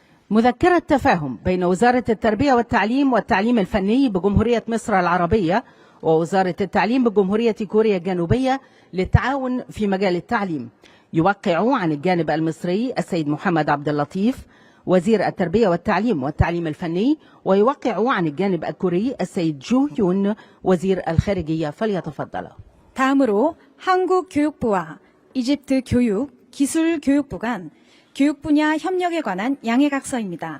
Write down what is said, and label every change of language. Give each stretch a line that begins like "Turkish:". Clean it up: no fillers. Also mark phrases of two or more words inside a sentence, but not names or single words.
Arabic: مذكرة تفاهم بين وزارة التربية والتعليم والتعليم الفني بجمهورية مصر العربية ووزارة التعليم بجمهورية كوريا الجنوبية للتعاون في مجال التعليم. يوقع عن الجانب المصري السيد محمد عبد اللطيف وزير التربية والتعليم والتعليم الفني، ويوقع عن الجانب الكوري السيد جو يون وزير الخارجية. فليتفضل.
Korean: 다음으로 한국 교육부와 이집트 교육, 기술 교육부 간 교육 분야 협력에 관한 양해각서입니다.